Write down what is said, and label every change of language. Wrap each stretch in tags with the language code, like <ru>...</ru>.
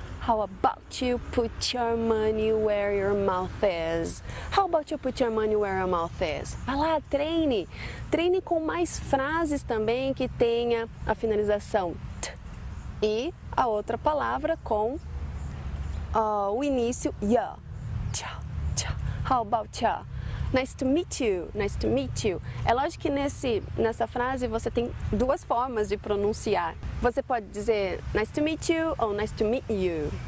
<en>How about you put your money where your mouth is? How about you put your money where your mouth is?</en> <pt>Vai lá, treine! Treine com mais frases também que tenha a finalização t e a outra palavra com o início ya.</pt> <en>Tcha, tcha. How about ya? Nice to meet you, nice to meet you.</en> <pt>É lógico que nessa frase você tem duas formas de pronunciar. Você pode dizer</pt> <en>nice to meet you</en> <pt>ou</pt> <en>nice to meet you.</en>